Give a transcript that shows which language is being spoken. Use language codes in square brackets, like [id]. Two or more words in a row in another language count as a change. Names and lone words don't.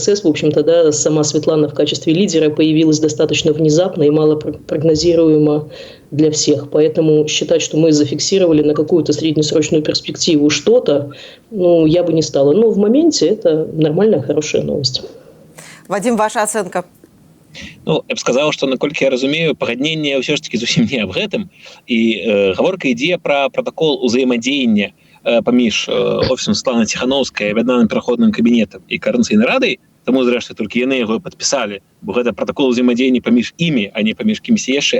[ru] В общем-то, да, сама Светлана в качестве лидера появилась достаточно внезапно и мало прогнозируемо для всех. Поэтому считать, что мы зафиксировали на какую-то среднесрочную перспективу что-то, ну, я бы не стала. Но в моменте это нормальная, хорошая новость. Вадим, ваша оценка? [be] Ну, я б сказаў, што наколькі я разумею, пагадненне ўсё ж таки зусім не аб гэтым, і гаворка ідзе пра пратакол узаемадзеяння паміж офісам Светланы Тихановскай, аб'яднаным пераходным кабінетам і каардынацыйнай радай. Таму, зрэшты, толькі яны яго падпісалі, бо гэта пратакол узаемадзеяння паміж імі, а не паміж кімсьці яшчэ.